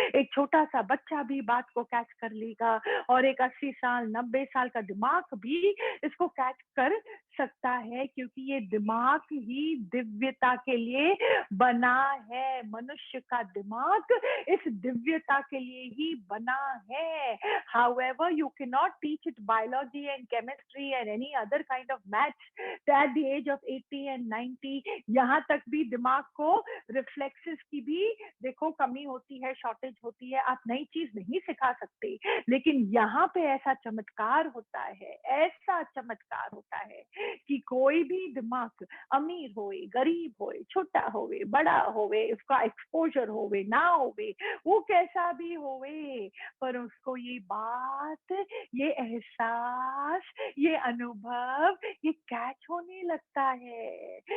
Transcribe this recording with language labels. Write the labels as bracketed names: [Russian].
[Hindi] एक छोटा-सा बच्चा भी बात को कैच कर लेगा और एक 80 साल, 90 साल का दिमाग भी इसको कैच कर सकता है क्योंकि ये दिमाग ही दिव्यता के लिए बना है। मनुष्य का दिमाग इस दिव्यता के लिए ही बना है। [English] However, you cannot teach it biology and chemistry and any other kind of maths at the age of 80 and 90. [Hindi] यहाँ तक भी दिमाग को रिफ्लेक्सेस की भी देखो कमी होती है, शॉर्टेज होती है, आप नई चीज नहीं सिखा सकते। लेकिन यहाँ पे ऐसा चमत्कार होता है, ऐसा चमत्कार होता है कि कोई भी दिमाग अमीर होए, गरीब होए, छोटा होवे, बड़ा होवे, उसका एक्सपोजर होवे, ना होवे, वो कैसा भी होवे, पर उसको ये बात, ये एहसास, ये अनुभव, ये कैच होने लगता है।